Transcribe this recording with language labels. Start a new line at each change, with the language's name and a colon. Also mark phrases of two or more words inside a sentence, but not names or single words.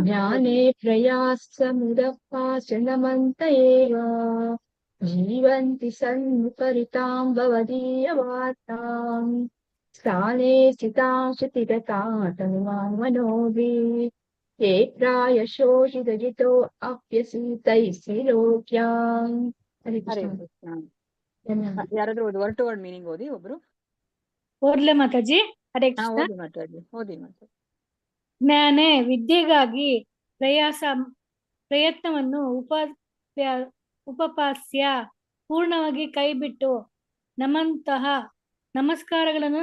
Sanskrit: ಜ್ಞಾನೇ ಪ್ರಯಾಸಮುದಪಾಸ್ಯ ನಮಂತ ಏವ ಜೀವಂತಿ ಸನ್ಮುಖರಿತಾಂ ಭವದೀಯ ವಾರ್ತಾಂ ಸ್ಥಾನೇ ಸ್ಥಿತಾಂ ಶ್ರುತಿಗತಾಂ ತನುವಾಂಗ್ಮನೋಭಿಃ ಯೇ ಪ್ರಾಯಶೋ ಜಿತೋ ಅಪ್ಯಸಿತೈಸ್ತ್ರಿ ಲೋಕ್ಯಾಂ. ಹರೇ ಹರೇ ಕೃಷ್ಣ. ಕೃಷ್ಣ.
Kannada: ಧನ್ಯವಾದ. ಯಾರಾದ್ರೂ ಓದಿ,
English: word to word meaning
Kannada: ಓದಿ ಒಬ್ರು. ಓದ್ಲೆ ಮಾತಾಜಿ. ಹರೇ ಹಾ, ಕೃಷ್ಣ. ಓದಿ ಮಾತಾಡಿ, ಓದಿ ಮಾತಾಡಿ. ಜ್ಞಾನೇ ವಿದ್ಯೆಗಾಗಿ ಪ್ರಯತ್ನವನ್ನು ಉಪಪಾಸ್ಯ ಪೂರ್ಣವಾಗಿ ಕೈಬಿಟ್ಟು ನಮಂತಹ ನಮಸ್ಕಾರಗಳನ್ನು